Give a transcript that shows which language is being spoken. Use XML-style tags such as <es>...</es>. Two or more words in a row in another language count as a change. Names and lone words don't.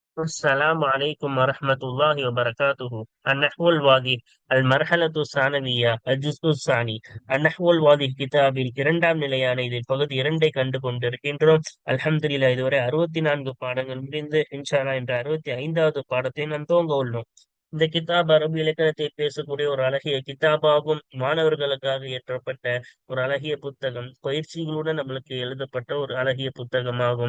<ar>السلام عليكم ورحمة الله وبركاته. النحو الواضح المرحلة الثانوية الجزء الثاني. النحو الواضح</ar> <ta>கிதாபில் இரண்டாம் நிலையான இதில் பகுதி இரண்டை கண்டு கொண்டிருக்கின்றோம். அல்ஹம்துலில்லாஹ், இதுவரை 64 பாடங்கள் முடிந்து</ta> <ar>إن شاء الله</ar> <ta>என்ற 65வது பாடத்தை நாம் துவங்க உள்ளோம். இந்த கிதாப் அரபு இலக்கணத்தை பேசக்கூடிய ஒரு அழகிய கிதாபாகும். மாணவர்களுக்காக இயற்றப்பட்ட ஒரு அழகிய புத்தகம், பயிற்சிகளுடன் நம்மளுக்கு எழுதப்பட்ட ஒரு அழகிய புத்தகமாகும்.</ta>